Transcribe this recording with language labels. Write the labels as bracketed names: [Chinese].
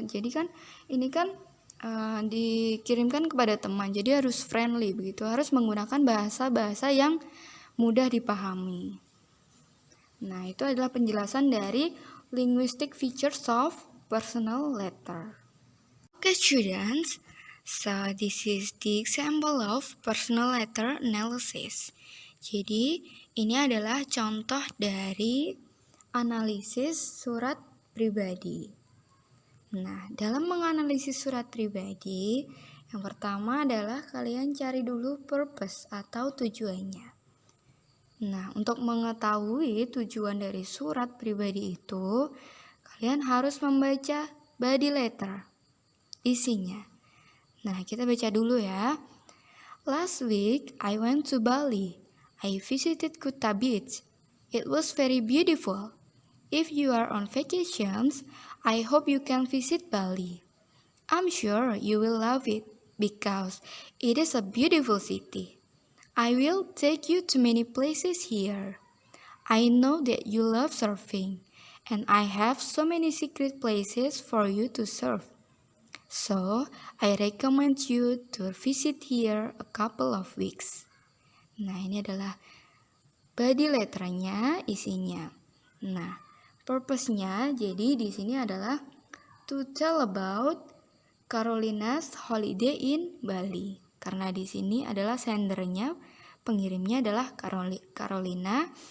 [Indonesian] Jadi kan ini kan dikirimkan kepada teman, jadi harus friendly begitu, harus menggunakan bahasa-bahasa yang mudah dipahami. Nah, itu adalah penjelasan dari [English] linguistic features of personal letter. Okay students, so this is the example of personal letter analysis. [Indonesian] Jadi ini adalah contoh dari analisis surat pribadi. Nah, dalam menganalisis surat pribadi, yang pertama adalah kalian cari dulu purpose atau tujuannya. Nah, untuk mengetahui tujuan dari surat pribadi itu, kalian harus membaca body letter, isinya. Nah, kita baca dulu ya. [English] Last week, I went to Bali. I visited Kuta Beach. It was very beautiful. If you are on vacations, I hope you can visit Bali. I'm sure you will love it because it is a beautiful city. I will take you to many places here. I know that you love surfing, and I have so many secret places for you to surf. So, I recommend you to visit here a couple of weeks. [Indonesian] Nah, ini adalah body letternya, isinya. Nah, purpose-nya jadi di sini adalah [English] to tell about Carolina's holiday in Bali. [Indonesian] Karena di sini adalah sendernya, pengirimnya adalah Carolina.